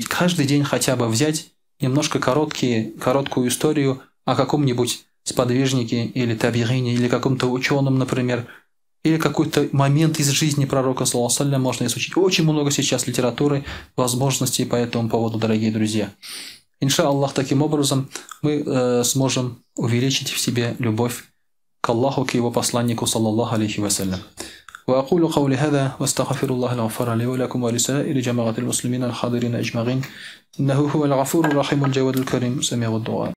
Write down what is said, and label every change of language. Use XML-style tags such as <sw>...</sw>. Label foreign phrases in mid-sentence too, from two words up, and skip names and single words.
<ru>Каждый день хотя бы взять немножко короткую историю о каком-нибудь сподвижнике или табигине, или каком-то ученом, например, или какой-то момент из жизни пророка,</ru> <ar>صلى الله عليه,</ar> <ru>можно изучить. Очень много сейчас литературы, возможностей по этому поводу, дорогие друзья.</ru> <ar>إن شاء الله,</ar> <ru>таким образом мы сможем увеличить в себе любовь к Аллаху, к его посланнику,</ru> <ar>صلى الله عليه وسلم. وأقول قولي هذا واستغفر الله الغفار لي ولكم ولسائر جماعة المسلمين الحاضرين أجمعين إنه هو الغفور الرحيم الجواد الكريم سميع الدعاء.</ar>